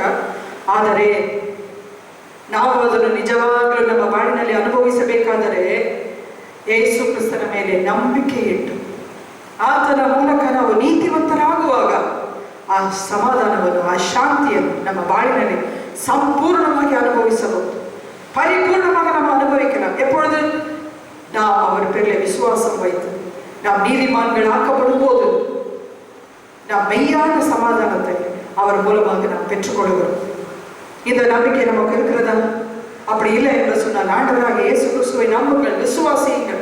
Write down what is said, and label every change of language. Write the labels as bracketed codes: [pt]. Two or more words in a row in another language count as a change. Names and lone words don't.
[kn] ಆದರೆ ನಾವು ಅದನ್ನು ನಿಜವಾಗಲೂ ನಮ್ಮ ಬಾಳಿನಲ್ಲಿ ಅನುಭವಿಸಬೇಕಾದರೆ ಯೇಸು ಕ್ರಿಸ್ತನ ಮೇಲೆ ನಂಬಿಕೆ ಇಟ್ಟು ಆತನ ಮೂಲಕ ನಾವು ನೀತಿವಂತರಾಗುವಾಗ ಆ ಸಮಾಧಾನವನ್ನು ಆ ಶಾಂತಿಯನ್ನು ನಮ್ಮ ಬಾಳಿನಲ್ಲಿ ಸಂಪೂರ್ಣವಾಗಿ ಅನುಭವಿಸಬಹುದು. [ta] பரிபூர்ணமாக நம்ம அனுபவிக்கலாம். எப்பொழுது நாம் அவர் பேரில் விசுவாசம் வைத்து நாம் நீதிமான்கள் ஆக்கப்படும் போது நாம் மெய்யான சமாதானத்தை அவர் மூலமாக நாம் பெற்றுக்கொள்கிறோம். இந்த நம்பிக்கை நமக்கு இருக்கிறதா? அப்படி இல்லை என்று சொன்னால் ஆண்டவராக இயேசு கிறிஸ்துவை நம்புங்கள், விசுவாசியுங்கள்.